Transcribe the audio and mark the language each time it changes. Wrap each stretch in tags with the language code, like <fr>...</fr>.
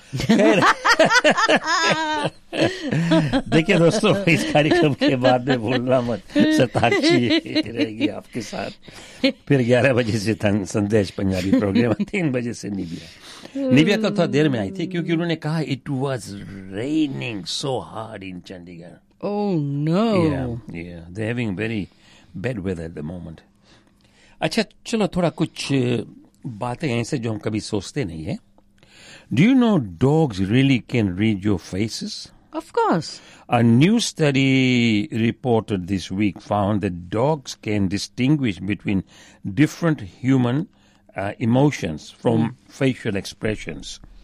<hi>देखिए दोस्तों, इस कार्यक्रम के बाद में भूलना मत, सताक्षी रहेगी आपके साथ। फिर 11 बजे से संदेश पंजाबी प्रोग्राम, 3 बजे से निविया। निविया तो थोड़ा देर में आई थी क्योंकि उन्होंने कहा</hi> <en>It was raining so hard in Chandigarh. Oh no! Yeah, they're having very bad weather at the moment.</en> <hi>अच्छा चलो थोड़ा कुछ बातें ऐसे जो हम कभी सोचते नहीं है।</hi> <en>Do you know dogs really can read your faces? Of course. A new study reported this week found that dogs can distinguish between different human emotions from facial expressions.</en>